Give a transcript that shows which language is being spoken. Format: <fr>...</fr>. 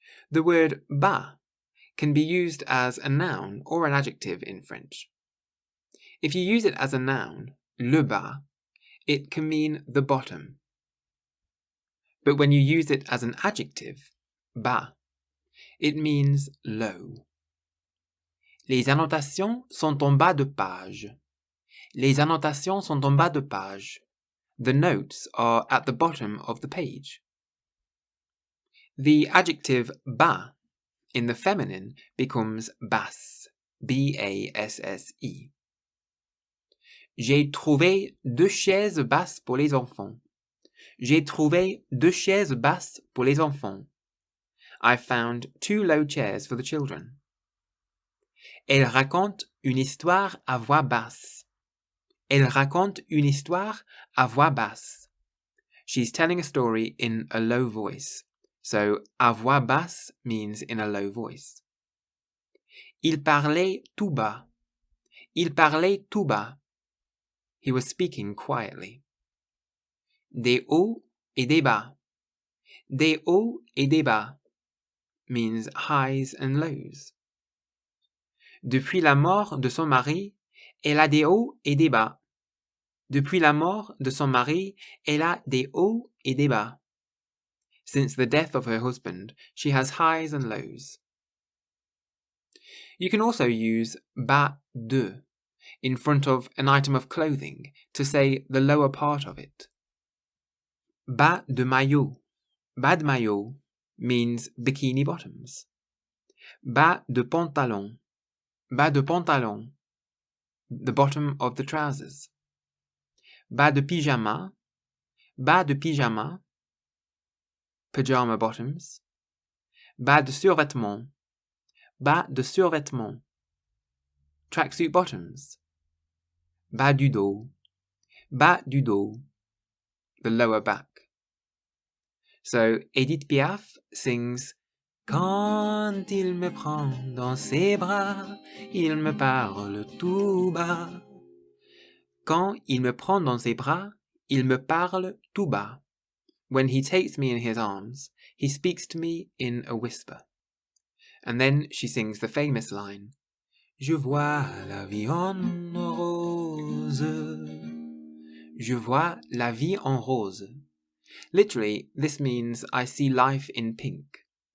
<en>The word bas can be used as a noun or an adjective in French. If you use it as a noun, le bas, it can mean the bottom. But when you use it as an adjective, bas, it means low.</en> <fr>Les annotations sont en bas de page. Les annotations sont en bas de page.</fr> <en>The notes are at the bottom of the page. The adjective bas in the feminine becomes basse, B-A-S-S-E.</en> <fr>J'ai trouvé 2 chaises basses pour les enfants. J'ai trouvé 2 chaises basses pour les enfants.</fr> <en>I found 2 low chairs for the children.</en> <fr>Elle raconte une histoire à voix basse. Elle raconte une histoire à voix basse.</fr> <en>She's telling a story in a low voice. So,</en> <fr>à voix basse</fr> <en>means in a low voice.</en> <fr>Il parlait tout bas. Il parlait tout bas.</fr> <en>He was speaking quietly.</en> <fr>Des hauts et des bas. Des hauts et des bas</fr> <en>means highs and lows.</en> <fr>Depuis la mort de son mari, elle a des hauts et des bas. Depuis la mort de son mari, elle a des hauts et des bas.</fr> <en>Since the death of her husband, she has highs and lows. You can also use bas de. in front of an item of clothing to say the lower part of it.</en> <fr>Bas de maillot. Bas de maillot</fr> <en>means bikini bottoms.</en> <fr>Bas de pantalon. Bas de pantalon,</fr> <en>the bottom of the trousers.</en> <fr>Bas de pyjama. Bas de pyjama,</fr> <en>pajama bottoms.</en> <fr>Bas de survêtement. Bas de survêtement,</fr> <en>tracksuit bottoms.</en> <fr>Bas du dos. Bas du dos,</fr> <en>the lower back. So Édith Piaf sings</en> <fr>Quand il me prend dans ses bras, il me parle tout bas. Quand il me prend dans ses bras, il me parle tout bas.</fr> <en>When he takes me in his arms, he speaks to me in a whisper. And then she sings the famous line,</en> <fr>Je vois la vie en rose. Je vois la vie en rose.</fr> <en>Literally, this means I see life in pink.</en>